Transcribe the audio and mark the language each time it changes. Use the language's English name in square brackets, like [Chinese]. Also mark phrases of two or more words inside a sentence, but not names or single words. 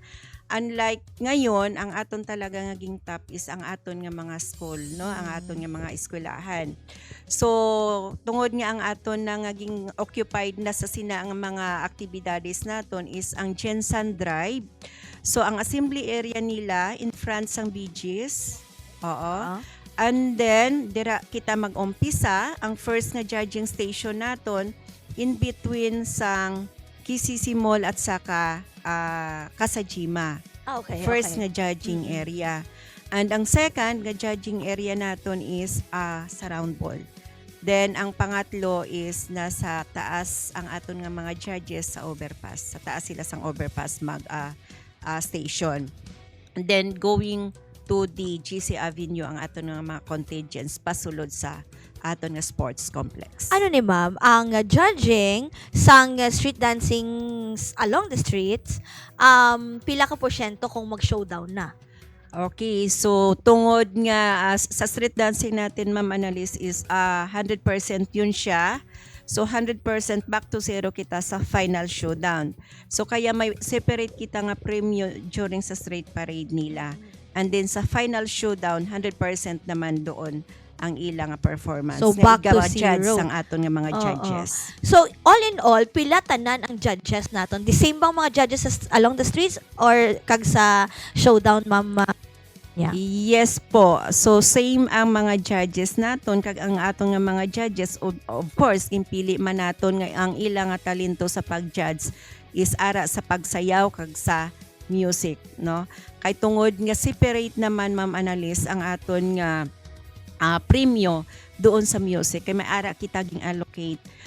[Hiligaynon] Unlike ngayon, ang aton talaga naging top is ang aton nga mga school, no? Ang aton nga mga eskwelahan. So, tungod nga ang aton na naging occupied na sa sina ang mga aktibidades naton is ang Jensen Drive. So, ang [English] assembly area [Hiligaynon] nila [English] in front [Hiligaynon] sang BGs. Oo. Ah. [English] And then, [Hiligaynon] dira kita mag-umpisa ang first nga [English] judging station [Hiligaynon] naton [English] in between [Hiligaynon] sang KCC Mall at saka Kasajima. Okay. First okay. nga [English] judging area. [Hiligaynon] And ang second nga [English] judging area [Hiligaynon] naton is sa round ball. Then ang pangatlo is nasa taas ang aton nga mga judges sa overpass. Sa taas sila sang overpass station. [English] And then going to the GC Avenue [Hiligaynon] ang aton nga mga contingents pasulod sa aton nga [English] sports complex. [Hiligaynon] Ano ni ma'am, ang judging sang [English] street dancing along the streets, [Hiligaynon] pila ka porsyento kung mag-showdown na? Okay, so tungod nga sa [English] street dancing [Hiligaynon] natin, Ma'am Annalise, is 100% yun siya. [English] So 100% back to zero [Hiligaynon] kita sa [English] final showdown. [Hiligaynon] So kaya may separate kita nga premium during sa [English] street parade [Hiligaynon] nila. [English] And then [Hiligaynon] sa [English] final showdown, [Hiligaynon] 100% naman doon ang ilang performance. So, nga [English] back to [Hiligaynon] judge zero. ang aton nga mga Oo. judges. [English] So, all in all, [Hiligaynon] pila tanan ang judges naton? [English] The same [Hiligaynon] bang mga judges [English] along the streets [Hiligaynon] or kag sa showdown, ma'am? Yeah. Yes po. So same ang mga judges naton kag ang aton nga mga judges [English] of course [Hiligaynon] impili man naton nga ang ilang nga talento sa pag-judge is ara sa pagsayaw kag sa music, no? Kay tungod nga separate naman, Ma'am Annalise, ang aton nga premyo doon sa music kay may ara kita ging allocate.